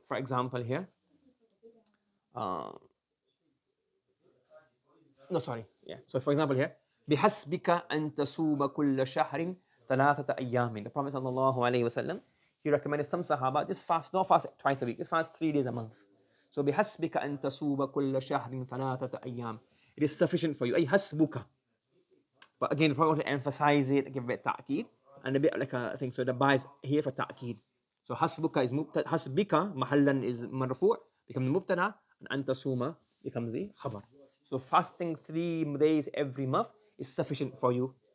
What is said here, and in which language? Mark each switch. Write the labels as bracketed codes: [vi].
[en] For example here, no sorry, yeah. So for example here, [ar] بحسبك أن تصوم كل شهر ثلاثة أيام. [en] The Prophet sallallahu alaihi wasallam, he recommended some sahaba just fast, not fast twice a week, just fast 3 days a month. [ar] So بحسبك أن تصوم كل شهر ثلاثة أيام. [en] It is sufficient for you. [ar] أي حسبك. [en] But again, the Prophet wanted to emphasize it, give it ta'keed, and a bit like a thing. So the ba is here for ta'keed. So hasbuka is mubtada, hasbika mahallan is marfu', becomes mubtada, and antasuma becomes the khabar. So fasting 3 days every month is sufficient for you.